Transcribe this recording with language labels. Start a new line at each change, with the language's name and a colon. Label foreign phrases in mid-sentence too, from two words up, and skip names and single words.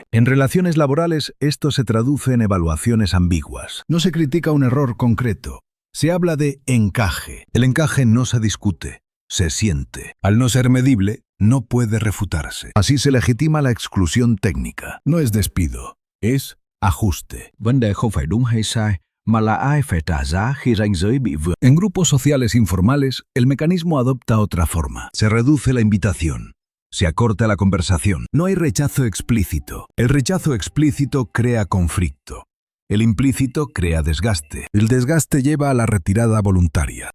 Spanish: En relaciones laborales, esto se traduce en evaluaciones ambiguas. No se critica un error concreto. Se habla de encaje. El encaje no se discute, se siente. Al no ser medible, no puede refutarse. Así se legitima la exclusión técnica. No es despido, es ajuste.
Vietnamese: Vấn đề không phải đúng hay sai, mà là ai phải trả giá khi ranh giới bị vượt.
Spanish: En grupos sociales informales, el mecanismo adopta otra forma. Se reduce la invitación. Se acorta la conversación. No hay rechazo explícito. El rechazo explícito crea conflicto. El implícito crea desgaste. El desgaste lleva a la retirada voluntaria.